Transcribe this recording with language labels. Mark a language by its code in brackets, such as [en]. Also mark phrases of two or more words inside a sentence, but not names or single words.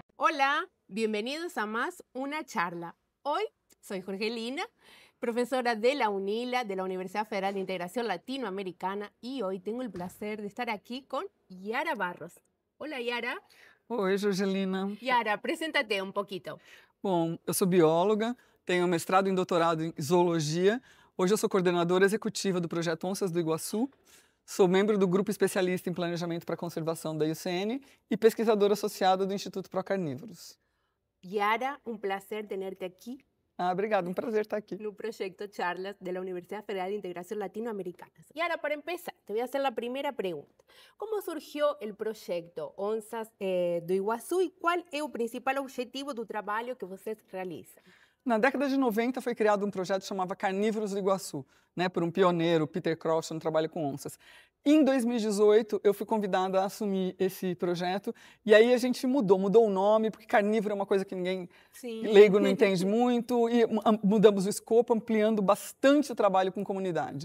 [es] Hola, bienvenidos a más una charla. Hoy soy Jorgelina, profesora de la UNILA, de la Universidad Federal de Integración Latinoamericana, y hoy tengo el placer de estar aquí con Yara Barros. Hola, Yara. [pt] Oi, Jorgelina. [es] Yara, preséntate un poquito. [pt] Bom, eu sou bióloga, tenho mestrado e doutorado em zoologia. Hoje eu sou coordenadora executiva do projeto Onças do Iguaçu. Sou membro do Grupo Especialista em Planejamento para a Conservação da IUCN e pesquisadora associada do Instituto Procarnívoros. [es] Yara, un placer tenerte aquí [pt] Obrigado, um prazer estar aqui. [es] no proyecto Charlas de la Universidad Federal de Integración Latinoamericana. Y ahora, para empezar, te voy a hacer la primera pregunta. ¿Cómo surgió el proyecto Onças do Iguaçu y cuál es el principal objetivo [pt] do trabalho que vocês realizam? Na década de 90 foi criado um projeto que chamava Carnívoros do Iguaçu, né, por um pioneiro, Peter Croft, no trabalho com onças. Em 2018, eu fui convidada a assumir esse projeto e aí a gente mudou o nome, porque carnívoro é uma coisa que ninguém leigo não entende muito, e mudamos o escopo, ampliando bastante o trabalho com comunidade.